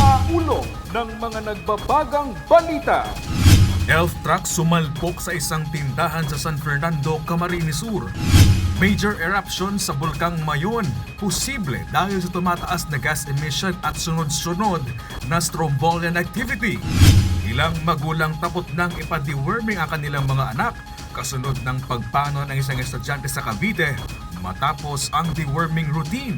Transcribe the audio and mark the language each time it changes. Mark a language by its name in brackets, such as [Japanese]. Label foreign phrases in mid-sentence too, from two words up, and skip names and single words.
[Filipino] ulo ng mga nagbabagang balita. Elf truck sumalpok sa isang tindahan sa San Fernando, Camarines Sur. [English] Major eruption [Filipino] sa Bulkang Mayon, posible dahil sa tumataas na [English] gas emission [Filipino] at sunod-sunod na [English] strombolian activity. [Filipino] Ilang magulang tapot nang ipa-deworming ang kanilang mga anak kasunod ng pagpano ng isang estudyante sa Cavite matapos ang [English] deworming routine.